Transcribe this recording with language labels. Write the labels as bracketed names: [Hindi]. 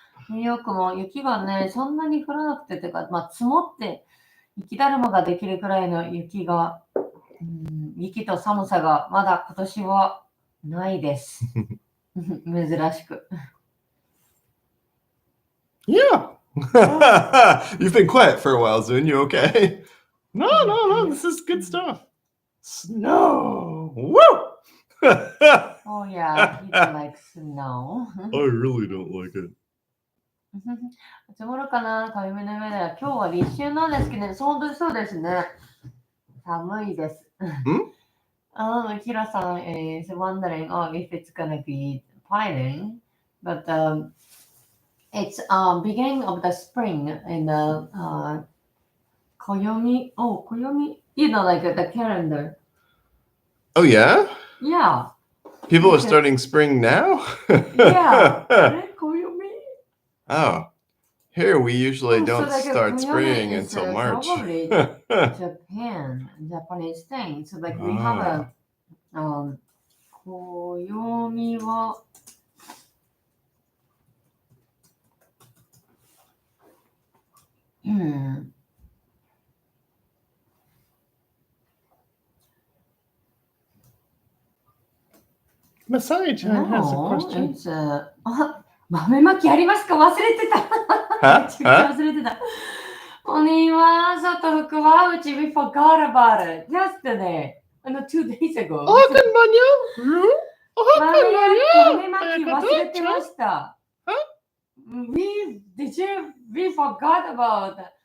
[Japanese] ニューヨークも雪がね、そんなに降らなくて、てか、積もって雪だるまができるくらいの雪が、雪と寒さがまだ今年はないです。珍しく。 [English] Yeah. You've been quiet for a while, Zoon. You okay? No. This is good stuff. Snow. Woo! Oh yeah, he don't like snow. I really don't like it. [Japanese] 積もるかな、暦の上では。今日は立秋なんですけどね、本当にそうですね。寒いです。 [English] ヒラさん is wondering, if it's gonna be piling, but it's beginning of the spring in the Koyomi. Oh, Koyomi. You know, like the calendar. Oh, yeah? Yeah. People are starting spring now? Yeah. Koyomi? Oh. Here we usually don't so like start Koyomi spring is, until March. Probably Japanese thing. So like we have a Koyomi wa Masai-chan has a question. [Japanese] It's 豆まきありますか？忘れてた。めちゃくちゃ忘れてた。鬼は外福はうち [English] we forgot about it yesterday. 2 days ago. [Japanese] 豆まき忘れてました。 [English] We forgot about it.